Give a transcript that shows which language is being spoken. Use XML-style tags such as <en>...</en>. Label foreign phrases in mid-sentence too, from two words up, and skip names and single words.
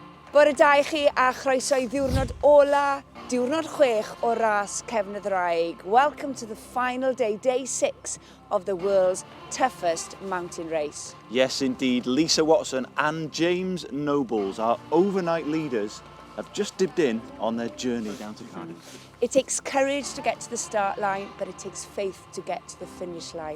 <cy>Bore da I chi a chroeso I ddiwrnod ola, diwrnod 6 o ras Cefn y Ddraig.</cy> <en>Welcome to the final day, day 6 of the world's toughest mountain race. Yes, indeed. Lisa Watson and James Nobles, our overnight leaders, have just dipped in on their journey down to Cardiff. It takes courage to get to the start line, but it takes faith to get to the finish line.</en>